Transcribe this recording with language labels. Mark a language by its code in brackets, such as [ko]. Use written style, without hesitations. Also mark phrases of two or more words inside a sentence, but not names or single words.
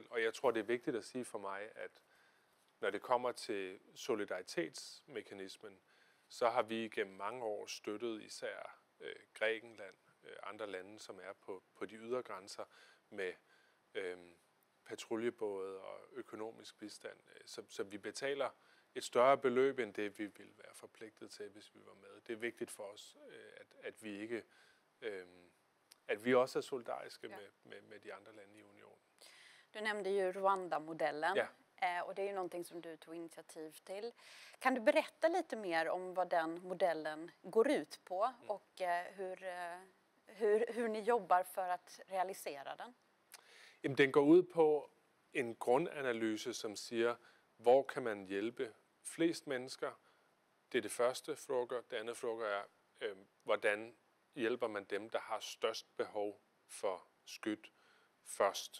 [da] Og jeg tror, det er vigtigt at sige for mig, at når det kommer til solidaritetsmekanismen, så har vi gennem mange år støttet især Grækenland, andre lande, som er på de ydre grænser med patruljebåde og økonomisk bistand. Så vi betaler et større beløb end det, vi ville være forpligtet til, hvis vi var med. Det er vigtigt for os, at vi ikke, at vi også er solidariske med de andre lande i unionen. [sv] Du nämnde ju Rwanda-modellen. Och det är ju någonting som du tog initiativ till. Kan du berätta lite mer om vad den modellen går ut på och hur ni jobbar för att realisera den? [da] Jamen, den går ud på en grundanalyse, som siger, hvor kan man hjælpe flest mennesker. Det er det første fråga. Det andet fråga er, hvordan hjælper man dem, der har størst behov for skyld først.